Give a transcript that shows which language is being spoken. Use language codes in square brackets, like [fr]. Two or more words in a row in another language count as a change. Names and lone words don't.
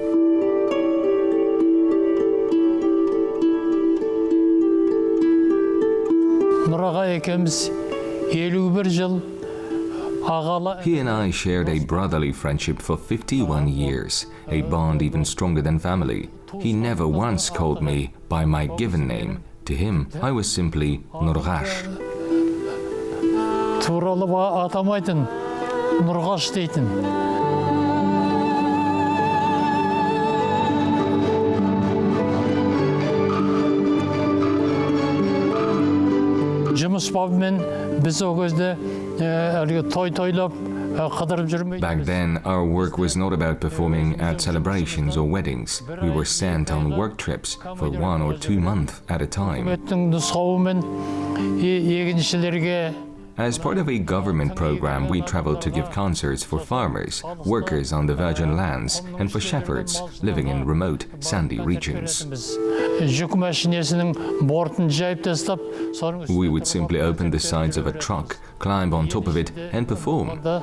[en] He and I shared a brotherly friendship for 51 years, a bond even stronger than family. He never once called me by my given name. To him, I was simply Nurgash. [kk] Туралы атамайтын, Нұрғаш дейтін. Жұмыс бабымен біз о кезде той-тойлап қыдырып жүрмейді. [en] Back then, our work was not about performing at celebrations or weddings. We were sent on work trips for 1 or 2 months at a time. [kk] Нұсқауымен егіншілерге [en] As part of a government program, we traveled to give concerts for farmers, workers on the virgin lands, and for shepherds living in remote, sandy regions. We would simply open the sides of a truck, climb on top of it, and perform.